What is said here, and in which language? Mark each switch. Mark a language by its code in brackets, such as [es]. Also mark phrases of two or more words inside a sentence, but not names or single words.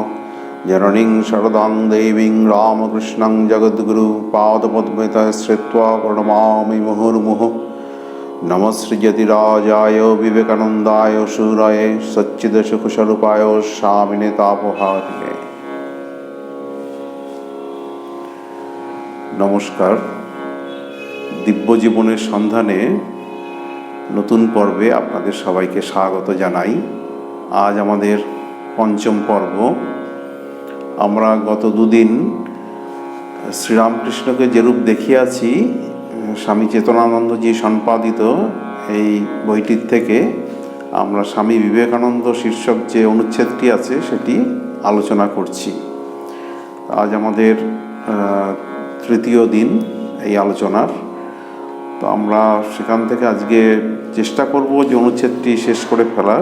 [sa] जननीं शरदां देवीं रामकृष्णं जगद्गुरु पादपद्मे श्रित्वा प्रणमामि मुहुर्मुहुः। नमः श्रीयतिराजाय विवेकानन्दाय शूराय सच्चिदसुखस्वरूपाय स्वामिने तापहारिणे। [bn] नमस्कार। দিব্য জীবনের সন্ধানে নতুন পর্বে আপনাদের সবাইকে স্বাগত জানাই। আজ আমাদের পঞ্চম পর্ব। আমরা গত দুদিন শ্রীরামকৃষ্ণকে যেরূপ দেখিয়াছি স্বামী চেতনানন্দজী সম্পাদিত এই বইটির থেকে আমরা স্বামী বিবেকানন্দ শীর্ষক যে অনুচ্ছেদটি আছে সেটি আলোচনা করছি। আজ আমাদের তৃতীয় দিন এই আলোচনার। তো আমরা সেখান থেকে আজকে চেষ্টা করব যে অনুচ্ছেদটি শেষ করে ফেলার।